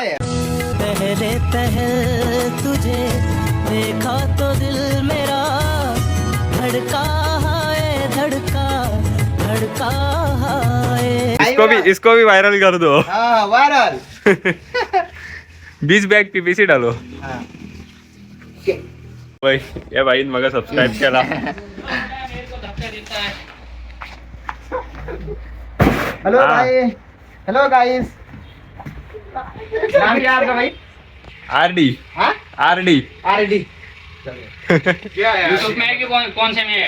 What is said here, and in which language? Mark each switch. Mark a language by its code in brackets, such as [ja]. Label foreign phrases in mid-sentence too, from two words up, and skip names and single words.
[hi] पहले पहल तुझे देखा तो दिल मेरा धड़का है, धड़का धड़का है. इसको भी वायरल कर दो. हाँ वायरल. 20 बॅग पीपीसी डालो. हाँ. [kok] भाई या भाईन मग सबस्क्राईब केला. [en] Hello bhai, hello guys. [hi] नाम क्या आपका भाई? आरडी. हाँ आरडी. आरडी. क्या है यूट्यूब में है कि कौन से में है?